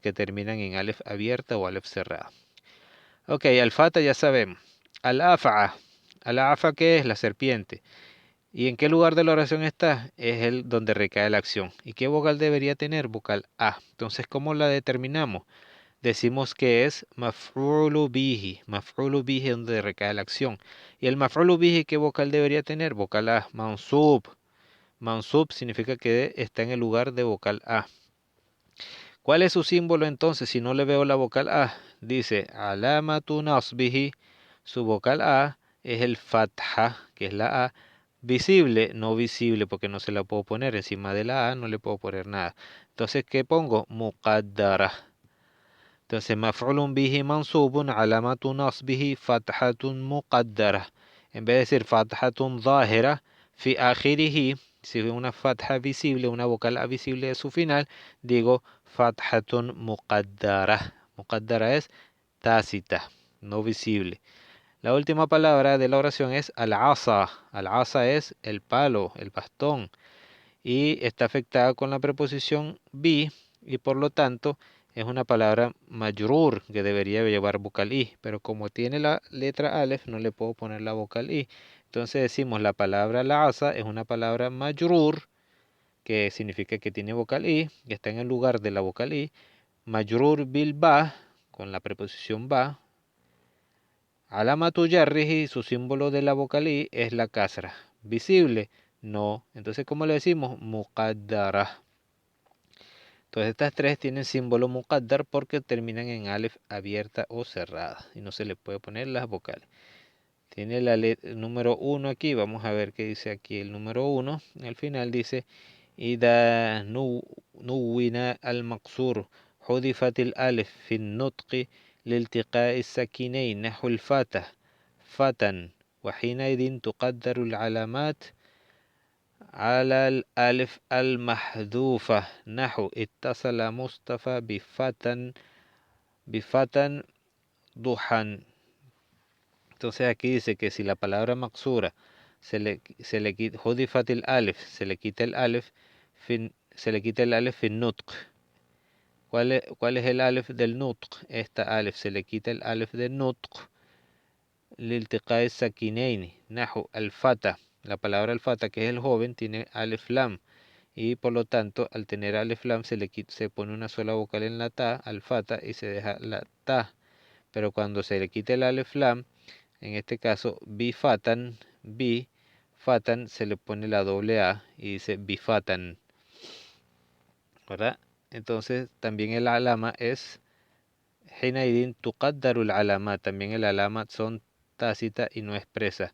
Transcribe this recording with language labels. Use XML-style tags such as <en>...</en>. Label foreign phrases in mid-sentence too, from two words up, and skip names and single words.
<es>Que terminan en alef abierta o alef cerrada. Ok, al-fata ya sabemos. Al-afa. Al-afa, ¿qué es? La serpiente. ¿Y en qué lugar de la oración está? Es el donde recae la acción. ¿Y qué vocal debería tener? Vocal A. Entonces, ¿cómo la determinamos? Decimos que es</es> <ar>مفعولٌ به. مفعولٌ به</ar> <es>es donde recae la acción. ¿Y el</es> <ar>مفعولٌ به</ar> <es>qué vocal debería tener? Vocal A. Mansub. Mansub significa que está en el lugar de vocal A. ¿Cuál es su símbolo entonces si no le veo la vocal A? Dice,</es> <ar>علامة نصبه,</ar> <es>su vocal A es el fatha, que es la A, visible, no visible, porque no se la puedo poner encima de la A, no le puedo poner nada. Entonces, ¿qué pongo? Muqaddara. Entonces,</es> <ar>مفعولٌ به منصوبٌ، علامة نصبه، فتحةٌ مقدرة.</ar> <es>En vez de decir</es> <ar>فتحةٌ ظاهرة، في آخره,</ar> <es>si es una fatha visible, una vocal A visible de su final, digo</es> <ar>فتحةٌ مقدرة.</ar> <es>Muqaddara es tácita, no visible. La última palabra de la oración es al-asa. Al-asa es el palo, el bastón. Y está afectada con la preposición bi y por lo tanto es una palabra majrur que debería llevar vocal i. Pero como tiene la letra alef no le puedo poner la vocal i. Entonces decimos la palabra al-asa es una palabra majrur que significa que tiene vocal I, que está en el lugar de la vocal I.</es> <ar>مجرور بالباء,</ar> <es>con la preposición ba.</es> <ar>علامة جره,</ar> <es>su símbolo de la vocal I es la kasra. Visible, no. Entonces, ¿cómo le decimos? Muqaddara. Entonces, estas tres tienen símbolo muqaddar porque terminan en alef abierta o cerrada y no se le puede poner las vocales. Tiene el número 1 aquí, vamos a ver qué dice aquí el número 1. Al final dice,</es> <ar>إذا نون المقصور حذفت الألف في النطق لالتقاء الساكنين نحو الفتى فتى وحينئذ تقدر العلامات على الألف المحذوفة نحو اتصل مصطفى بفتى ضحى.</ar> <es>Entonces aquí dice que si la palabra maksura se le quita hudifat el alef, se le quita el alef</es> <ar>في النطق.</ar> <es>¿Cuál es el alef del nutq? Esta alef se le quita el alef del nutq</es> <ar>لالتقاء الساكنين نحو الفتى.</ar> <es>La palabra al fata, que es el joven, tiene alef lam y por lo tanto al tener alef lam se pone una sola vocal en la ta, al fata, y se deja la ta. Pero cuando se le quita el alef lam, en este caso bifatan, bifatan, se le pone la doble A y dice bifatan, ¿verdad? Entonces también el alama es</es> <ar>حينئذ تقدر العلامة,</ar> <es>también el alama son tácita y no expresa.</es>